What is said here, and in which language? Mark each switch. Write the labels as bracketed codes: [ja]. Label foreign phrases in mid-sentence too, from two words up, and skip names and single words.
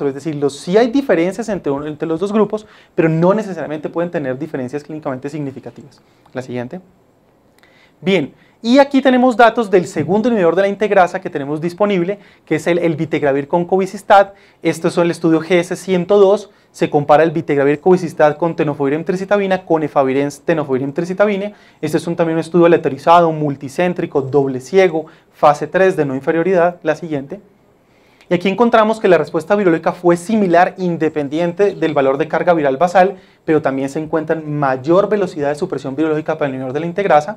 [es] Es decir, sí hay diferencias entre los dos grupos, pero no necesariamente pueden tener diferencias clínicamente significativas. La siguiente. Bien, y aquí tenemos datos del segundo inhibidor de la integrasa que tenemos disponible, que es el vitegravir con cobicistat. Esto es el estudio GS102. Se compara el vitegravir cobicistat con tenofovir emtricitabina con efavirenz tenofovir emtricitabina. Este es también un estudio aleatorizado, multicéntrico, doble ciego, fase 3 de no inferioridad. La siguiente. Y aquí encontramos que la respuesta virológica fue similar independiente del valor de carga viral basal, pero también se encuentra mayor velocidad de supresión virológica para el inhibidor de la integrasa.